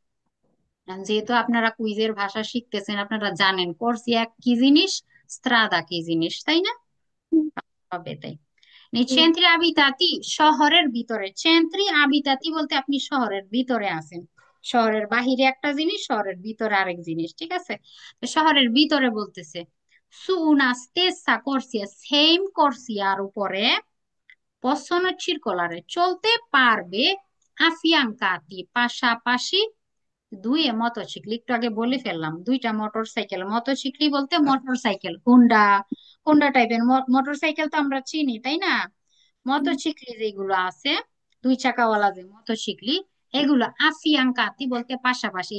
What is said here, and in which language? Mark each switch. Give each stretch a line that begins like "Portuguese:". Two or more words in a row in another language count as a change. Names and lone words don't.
Bangla: যেহেতু আপনারা কুইজের ভাষা শিখতেছেন, আপনারা জানেন কর্সিয়া কি জিনিস, স্ত্রাদা কি জিনিস, তাই না? হবে তাই।
Italian: centri abitati,
Bangla: শহরের ভিতরে।
Italian: centri abitati
Bangla: বলতে আপনি শহরের ভিতরে আছেন। শহরের বাহিরে একটা জিনিস, শহরের ভিতরে আরেক জিনিস, ঠিক আছে? তো শহরের ভিতরে বলতেছে
Italian: su una stessa corsia,
Bangla: সেম কর্সিয়ার উপরে
Italian: possono circolare,
Bangla: চলতে পারবে, আফিয়াঙ্কাতি, পাশাপাশি, দুই মোটরসাইকেল। একটু আগে বলে ফেললাম, দুইটা মোটরসাইকেল। মোটরসাইকেল বলতে মোটরসাইকেল, হুন্ডা, হুন্ডা টাইপের মোটরসাইকেল তো আমরা চিনি, তাই না? মোটরসাইকেল যেগুলো আছে, দুই চাকাওয়ালা যে মোটরসাইকেল, এগুলো আফিয়াঙ্কাতি বলতে পাশাপাশি।